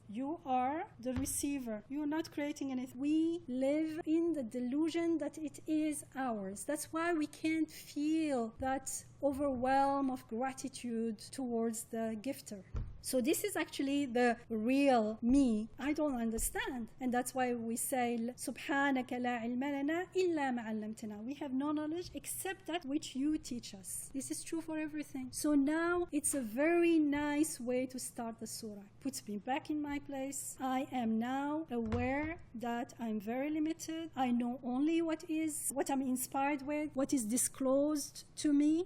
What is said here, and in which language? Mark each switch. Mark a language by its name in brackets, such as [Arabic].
[English] You are the receiver. You are not creating anything. We live in the delusion that it is ours. That's why we can't feel that overwhelm of gratitude towards the gifter. So this is actually the real me. I don't understand. And that's why we say, [Arabic] سُبْحَانَكَ لَا عِلْمَ لَنَا إِلَّا مَا عَلَّمْتَنَا. [English] We have no knowledge except that which you teach us. This is true for everything. So now it's a very nice way to start the surah. Puts me back in my place. I am now aware that I'm very limited. I know only what I'm inspired with, what is disclosed to me.